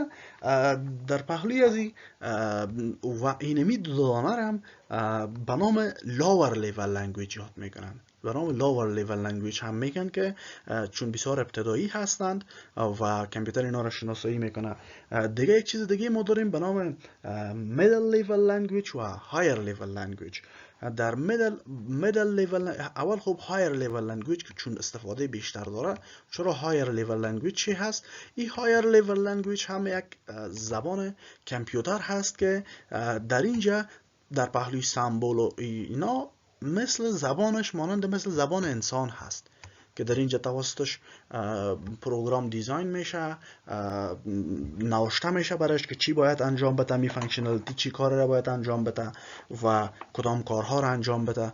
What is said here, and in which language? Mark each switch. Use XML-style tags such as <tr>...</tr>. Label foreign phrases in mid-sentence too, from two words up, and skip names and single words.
<fa>در پهلوی از و اینمی دو هم به نام</fa> <en>lower level language</en> <fa>یاد میکنن، به نام</fa> <en>lower level language</en> <fa>هم میگن که چون بسیار ابتدایی هستند و کامپیوتر اینا را شناسایی میکنه. دیگه یک چیز دیگه ما داریم به نام</fa> <en>middle level language</en> <fa>و</fa> <en>higher level language.</en> <fa>در</fa> <en>middle level</en> <fa>اول خب</fa> <en>higher level language</en> <fa>که چون استفاده بیشتر داره. چرا</fa> <en>higher level language</en> <fa>چی هست؟ این</fa> <en>higher level language</en> <fa>هم یک زبان کامپیوتر هست که در اینجا در پهلوی سمبل و اینا مثل زبانش مانند مثل زبان انسان هست که در اینجا توسطش پروگرام دیزاین میشه، نوشته میشه برایش که چی باید انجام بده، می فانکشنالیتی چی کار را باید انجام بده و کدام کارها را انجام بده.</fa>